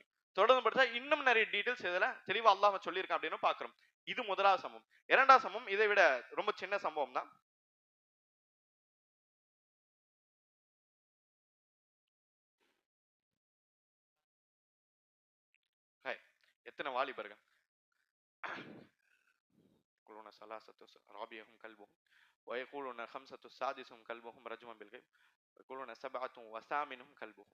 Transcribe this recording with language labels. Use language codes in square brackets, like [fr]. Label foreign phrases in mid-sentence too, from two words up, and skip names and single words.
[ta] தொடர்ந்து படிச்சா இன்னும் நிறைய டீடைல்ஸ் இதுல தெளிவா அல்லாஹ் சொல்லியிருக்கான் அப்படின்னு பாக்குறோம். இது முதலாவது சம்பவம். இரண்டாவது சம்பவம் இதை விட ரொம்ப சின்ன சம்பவம் தான். எத்தனை வாலிபர்கள் [ar] يقولون ثلاثة رابعهم كلبهم ويقولون خمسة سادسهم كلبهم رجما بالغيب ويقولون سبعة وثامنهم كلبهم.